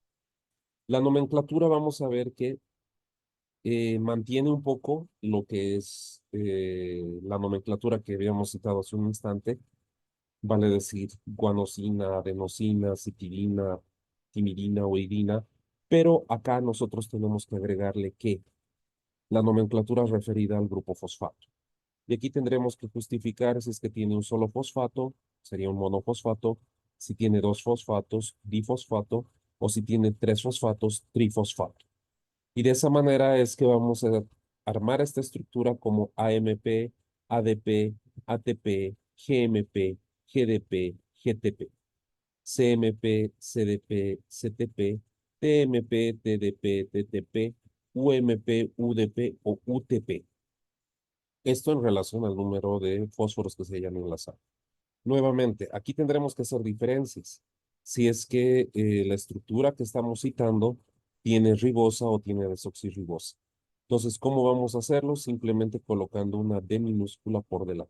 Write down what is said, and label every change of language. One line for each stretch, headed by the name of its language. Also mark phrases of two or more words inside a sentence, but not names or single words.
Spanish: La nomenclatura vamos a ver que mantiene un poco lo que es la nomenclatura que habíamos citado hace un instante, vale decir guanosina, adenosina, citidina, timidina o idina, pero acá nosotros tenemos que agregarle que la nomenclatura referida al grupo fosfato. Y aquí tendremos que justificar si es que tiene un solo fosfato, sería un monofosfato, si tiene dos fosfatos, difosfato, o si tiene tres fosfatos, trifosfato. Y de esa manera es que vamos a armar esta estructura como AMP, ADP, ATP, GMP, GDP, GTP, CMP, CDP, CTP, TMP, TDP, TTP, UMP, UDP o UTP. Esto en relación al número de fósforos que se hayan enlazado. Nuevamente, aquí tendremos que hacer diferencias. Si es que la estructura que estamos citando tiene ribosa o tiene desoxirribosa. Entonces, ¿cómo vamos a hacerlo? Simplemente colocando una D minúscula por delante.